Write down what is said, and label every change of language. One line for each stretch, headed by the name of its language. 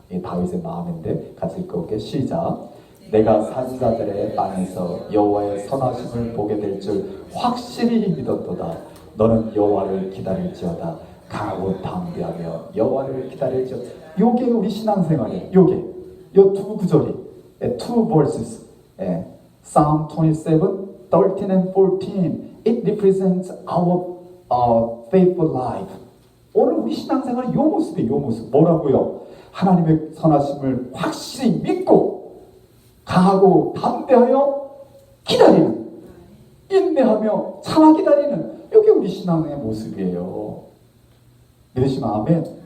Korean: 이게 다윗의 마음인데 같이 읽어볼게요. 시작. 내가 산자들의 땅에서 여호와의 선하심을 보게 될 줄 확실히 믿었도다. 너는 여호와를 기다릴지어다. 강하고 담대하며 여호와를 기다릴지어다. 요게 우리 신앙생활이에요. 요게 요 두 구절이, two verses, Psalm 27, 13 and 14.
English: It represents our faithful life.
Korean: 오늘 우리 신앙생활은 요 모습이에요. 요 모습. 뭐라고요? 하나님의 선하심을 확실히 믿고 강하고 담대하여 기다리는, 인내하며 참아 기다리는, 이게 우리 신앙의 모습이에요. 믿으시면 아멘.